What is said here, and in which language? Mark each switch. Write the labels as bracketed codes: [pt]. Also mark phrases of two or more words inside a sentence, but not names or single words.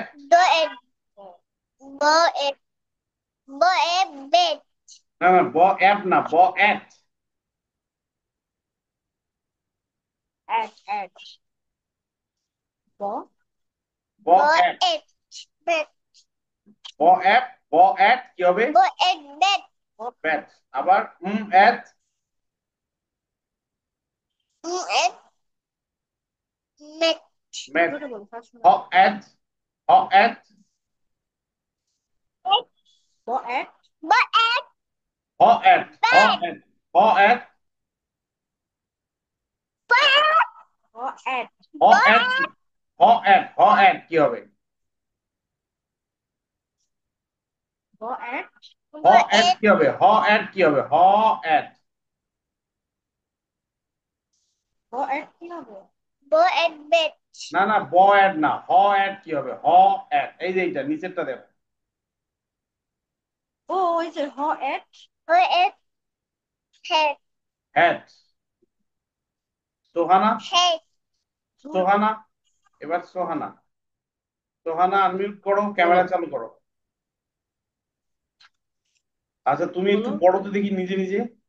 [en] d at b at b a bed [bn] না না, [en] b at [bn] না, [en] b at. at b ব ব এট at bed b at b at [bn] কি হবে? [en] b at bed ব্যাট। আবার এট at met ম্যাট। [bn] জোরে বলো [en] h at h at b at b at h at h বেড at h at b at হ ব at h at h at [bn] কি হবে? [en] b at হ ব এট এট [bn] কি হবে? [en] h at [bn] কি হবে? [en] h at. b at [bn] কি হবে [en] b at bed [bn] না না, [en] b at [bn] না, [en] h at [bn] কি হবে? [en] h at, [bn] এই যে এইটা নিচেরটা দেখো। ও ওই যে [en] h at h at head হ্যাট। সোহানা, হেড [bn] সোহানা, এবার সোহানা। সোহানা আনমিউট করো, বলো ক্যামেরা চালু করো। আচ্ছা, তুমি একটু বলো পড়ো তো দেখি নিজে নিজে।